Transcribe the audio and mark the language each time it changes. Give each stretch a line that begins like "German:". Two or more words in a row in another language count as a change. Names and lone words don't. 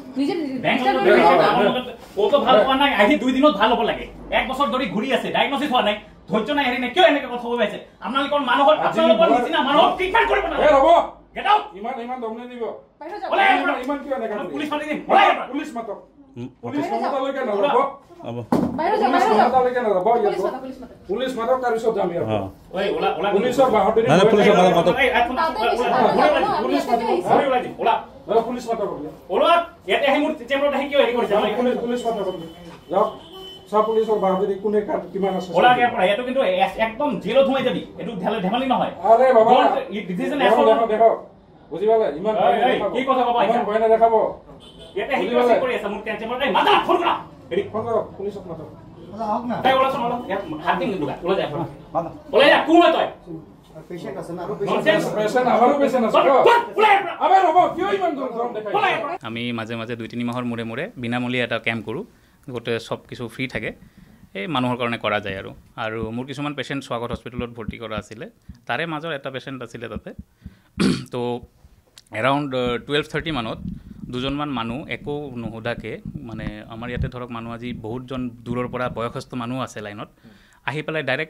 Assamese: কত ভাল হোৱা নাই আহি 2 দিনত ভাল হ'ব লাগে 1 বছৰ ধৰি ঘূৰি আছে ডায়াগনোসিস হোৱা নাই ধৈৰ্য নাই হেৰি নাই কিয় এনেকে কথা কৈ আছে আপোনালোকৰ মানুহৰ নিচিনা মানুহক ট্ৰিটমেন্ট কৰিব না ৰ'ব
English: get out
Assamese: ইমান দমনে দিব ইমান কিয় এনেকে পুলিচ মাতি দিম পুলিচ মাতক পুলিচ মাতালৈকে নৰব পুলিচ মাতক তাৰ পিছত যাম ইয়াৰ ওই ওলা পুলিচৰ বাহতৰি না পুলিচৰ মাতক পুলিচ মাতক ওলা পুলিচ মাতক ওলা ইয়াতে আহি মোৰ চেম্বাৰত আহি কিয় হেৰি কৰিছে পুলিচ মাতক যাওক সব পুলিচৰ বাহতৰি কোনে কিমান আছে ওলা ইয়াৰ পৰা এটো কিন্তু একদম জিৰো ধুমাই যাবি এটো ধেমালি নহয় আৰে বাবা ডিসিশন দেখো বুজি পালে ইমান কি কথা বাবা ইমান ভয় না দেখাবো ইয়াতে আহি কি কৰি আছে মোৰ চেম্বাৰত আহি মাথা ফোন কৰা হেৰি ফোন কৰক পুলিচক মাতক আহক না তাই ওলা চল হাত দিন দুগা ওলা যা ওলা যা কোন তই পেশেন্ট আছে না পেশেন্ট আমারও পেশেন্ট আছে আবে রব কিয় ইমান গরম দেখাই আমি মাঝে মাঝে 2-3 মাহৰ মূৰে মূৰে বিনামূলীয়া এটা ক্যাম্প কৰো গোটে সব কিছু ফ্ৰী থাকে এই মানুহৰ কাৰণে কৰা যায় আৰু মোৰ কিছুমান পেশেন্ট স্বাগত হস্পিটেলত ভৰ্তি কৰা আছিল তাৰে মাজৰ এটা পেশেন্ট আছিল তাতে তো এৰাউণ্ড 12:30 মানত দুজনমান মানুহ একো নোহোদাকে মানে আমাৰ ইয়াতে ধৰক মানুহ আজি বহুতজন দূৰৰ পৰা বয়সস্থ মানুহ আছে লাইনত আহি পেলাই ডাইৰেক্ট